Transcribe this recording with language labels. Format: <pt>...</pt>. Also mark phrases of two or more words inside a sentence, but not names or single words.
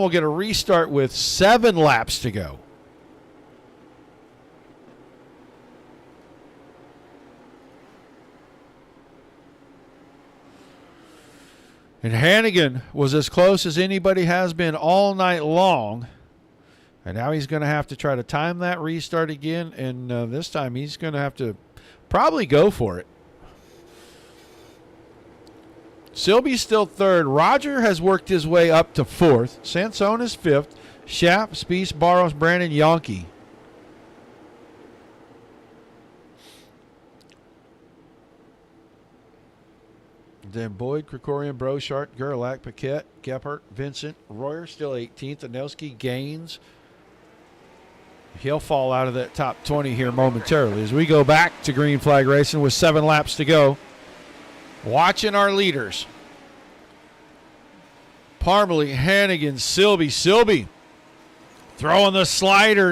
<en>We'll get a restart with 7 laps to go. And Hannigan was as close as anybody has been all night long. And now he's going to have to try to time that restart again. And this time he's going to have to probably go for it. Silby's still 3rd. Roger has worked his way up to 4th. Sansone is 5th. Schaff, Spieth, Barros, Brandon, Yonke. Then Boyd, Krikorian, Brochart, Gerlach, Paquette, Gebhardt, Vincent, Royer still 18th. Anelski, Gaines. He'll fall out of that top 20 here momentarily as we go back to green flag racing with 7 laps to go. Watching our leaders. Parmalee, Hannigan, Silby throwing the slider.</en>